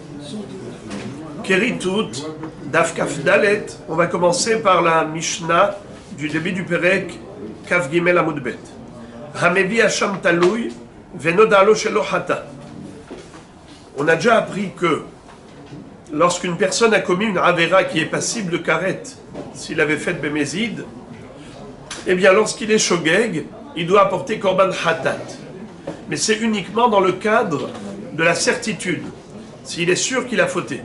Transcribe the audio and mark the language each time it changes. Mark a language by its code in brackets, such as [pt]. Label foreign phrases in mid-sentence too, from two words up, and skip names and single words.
[he] כריתות, דף כף דלת. [fr] On va commencer par la Mishnah du début du Perek, [he] כף גימל עמוד בית. המביא אשם תלוי, ונודע לו שלא חטא. [fr] On a déjà appris que lorsqu'une personne a commis une Avera qui est passible de karet, s'il avait fait Bémézid, eh bien lorsqu'il est Shogeg, il doit apporter [he] קרבן חטאת. [fr] Mais c'est uniquement dans le cadre de la certitude, s'il est sûr qu'il a fauté.